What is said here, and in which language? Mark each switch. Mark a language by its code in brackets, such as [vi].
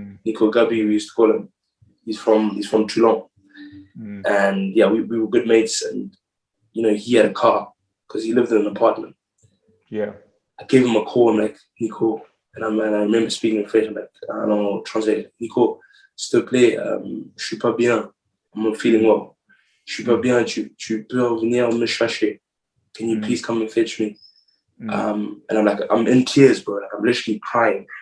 [en] Nico Gabi, we used to call him. He's from Toulon. And yeah, we were good mates, and he had a car because he lived in an apartment. Yeah. I gave him a call. I'm like, Nico, and I remember speaking in French. I'm like, I don't know, translate. [fr] Nico, s'il te plaît, je suis pas bien. [en] I'm not feeling well. [fr] Je suis pas bien. Tu peux revenir me chercher? [en] Can you please come and fetch me? And I'm like, I'm in tears, bro. Like, I'm literally crying.